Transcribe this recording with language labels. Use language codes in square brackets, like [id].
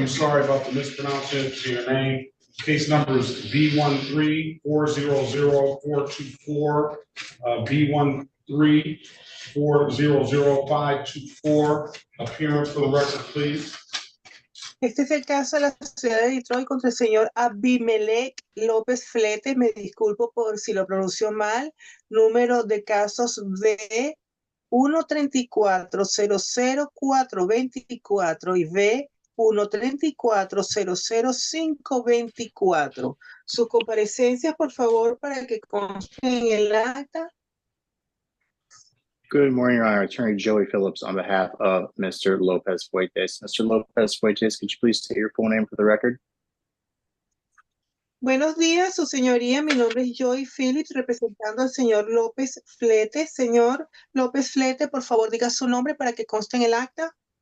[en] I'm sorry about the mispronunciation of your name. Case number is B13-400-424, B13-400-524. Appearance for the record, please. [es] Este es el caso de la ciudad de Detroit contra el señor Abimelech López Flete. Me disculpo por si lo pronunció mal. Número de casos B 134-00424 y B 134-00524. Sus comparecencias, por favor, para que consten en el acta. [en] Good morning, Your Honor. Attorney Joey Phillips on behalf of Mr. Lopez Fuentes. Mr. Lopez Fuentes, could you please state your full name for the record? [es] Buenos días, su señoría. Mi nombre es Joy Phillips, representando al señor López Flete. Señor López Flete, por favor, diga su nombre para que conste en el acta.